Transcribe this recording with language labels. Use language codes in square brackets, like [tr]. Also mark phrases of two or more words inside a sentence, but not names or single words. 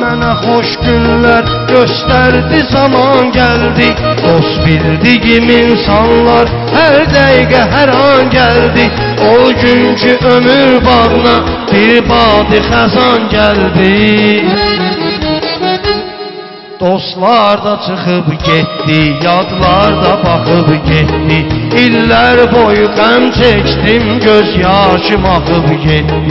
[tr] hoş günler gösterdi, zaman geldi. Dost bildiğim insanlar her dakika her an geldi. O günkü ömür bağına bir badi xəzan geldi. [az] Dostlar da çıxıb getdi, yadlar da baxıb getdi. İllər boyu qəm çəkdim, göz yaşım axıb getdi.